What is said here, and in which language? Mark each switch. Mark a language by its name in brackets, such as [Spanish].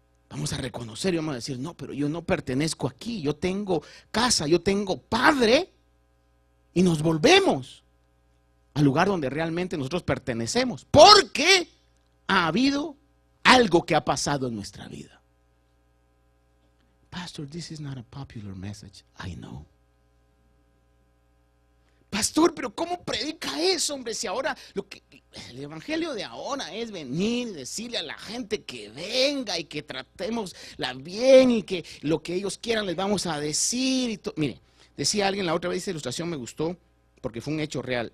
[Spanish] vamos a reconocer y vamos a decir, no, pero yo no pertenezco aquí, yo tengo casa, yo tengo padre, y nos volvemos al lugar donde realmente nosotros pertenecemos, porque ha habido algo que ha pasado en nuestra vida. [English] Pastor, this is not a popular message. I know. [Spanish] Pastor, pero ¿cómo predica eso, hombre? Si ahora el evangelio de ahora es venir y decirle a la gente que venga y que tratémosla bien y que lo que ellos quieran les vamos a decir. Y mire, decía alguien la otra vez, esa ilustración me gustó porque fue un hecho real.